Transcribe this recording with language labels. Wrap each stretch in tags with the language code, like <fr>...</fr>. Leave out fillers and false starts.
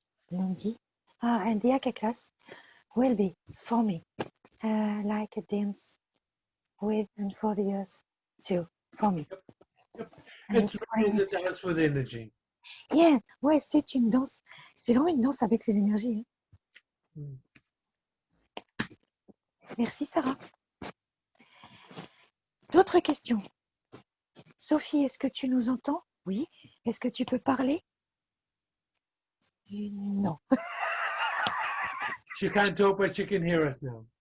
<fr>Lundi.</fr> <en>And the Aka class will be for me like a dance with and for the earth too, for me. And It's it's really going a dance with energy.</en> <fr>Yeah, ouais, c'est une danse. C'est vraiment une danse avec les énergies. Mm. Merci Sarah. D'autres questions? Sophie, est-ce que tu nous entends? Oui. Est-ce que tu peux parler? Non.</fr> <en>She can't talk, but she can hear us now.</en>